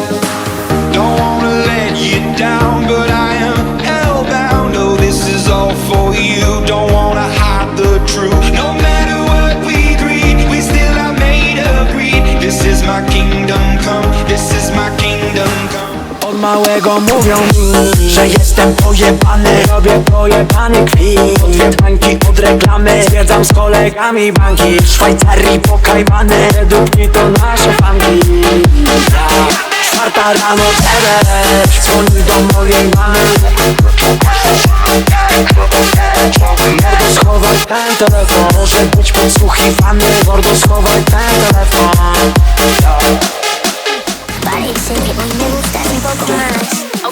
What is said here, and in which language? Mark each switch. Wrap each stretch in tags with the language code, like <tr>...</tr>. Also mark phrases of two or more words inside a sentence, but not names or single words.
<en>Don't wanna let you down, but I am hellbound. Oh, this is all for you. Don't wanna hide the truth. No matter what we breed, we still are made of greed. This is my kingdom come. This is my kingdom come.</en> <pl>Od małego mówią mi, że jestem pojebany. Robię pojebany kwit. Od bańki, od reklamy. Zwiedzam z kolegami banki. W Szwajcarii pokajwany. Według mnie to nasze fanki. Czwarta rano TVP dzwoni do mojej mamy. Mordo, schowaj ten telefon. Może być podsłuchiwany. Mordo, schowaj ten telefon.</pl> <es>Parece que hoy me gustas un poco más.</es>